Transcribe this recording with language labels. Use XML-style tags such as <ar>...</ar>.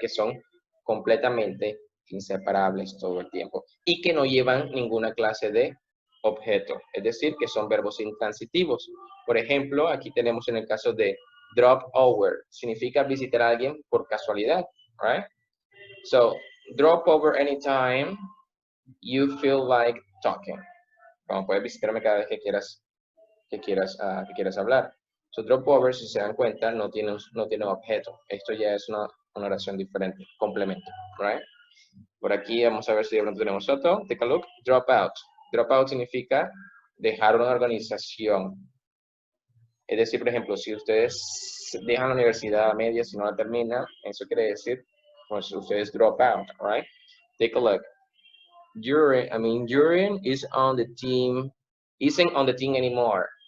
<es>Que son completamente inseparables todo el tiempo y que no llevan ninguna clase de objeto, es decir, que son verbos intransitivos. Por ejemplo, aquí tenemos en el caso de drop over, significa visitar a alguien por casualidad,</es> <en>right? So, drop over anytime you feel like talking.</en> <es>Como puedes visitarme cada vez que quieras hablar.</es> <en>So,</en> <es>drop over, si se dan cuenta, no tiene objeto. Esto ya es una oración diferente, complemento,</es> <en>right?</en> <es>Por aquí vamos a ver si de pronto tenemos otro.</es> <en>Take a look.</en> <es>Drop out. Drop out significa dejar una organización. Es decir, por ejemplo, si ustedes dejan la universidad a media, si no la terminan, eso quiere decir, pues ustedes drop out,</es> <en>right? Take a look. Jurien is on the team, isn't on the team anymore.</en>